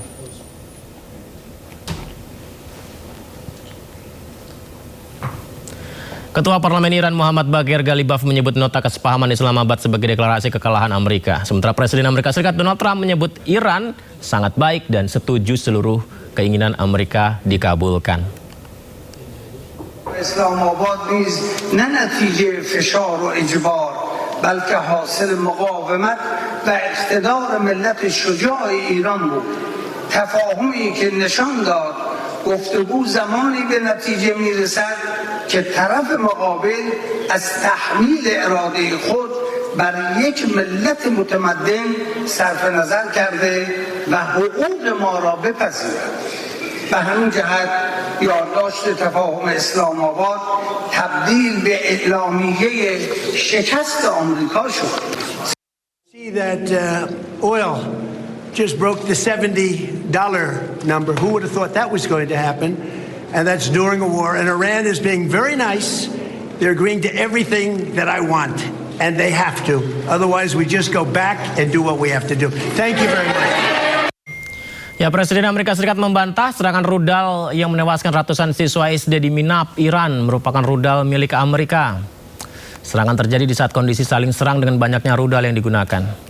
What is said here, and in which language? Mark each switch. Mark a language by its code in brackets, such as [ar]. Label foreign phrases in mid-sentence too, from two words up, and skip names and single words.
[id] Ketua Parlemen Iran Muhammad Bagher Ghalibaf menyebut nota kesepahaman Islamabad sebagai deklarasi kekalahan Amerika. Sementara Presiden Amerika Serikat Donald Trump menyebut Iran sangat baik dan setuju seluruh keinginan Amerika dikabulkan. [fa] Islamabad نیز نه نتیجه فشار و اجبار بلکه حاصل مقاومت و اقتدار ملت شجاع ایران بود. تفاهمی که نشان داد گفتگو زمانی به نتیجه میرسد که طرف مقابل از تحمیل اراده خود بر یک ملت متمدن صرف نظر کرده و حقوق ما را بپذیرد. به همین جهت یادداشت تفاهم اسلام آباد تبدیل به اعلامیه شکست آمریکا شد. [en] See that oil just broke the $70 number. Who would have thought that was going to happen? And that's during a war. And Iran is being very nice. They're agreeing to everything that I want. And they have to. Otherwise, we just go back and do what we have to do. Thank you very much. [id] Ya, Presiden Amerika Serikat membantah serangan rudal yang menewaskan ratusan siswa SD di Minab, Iran merupakan rudal milik Amerika. Serangan terjadi di saat kondisi saling serang dengan banyaknya rudal yang digunakan.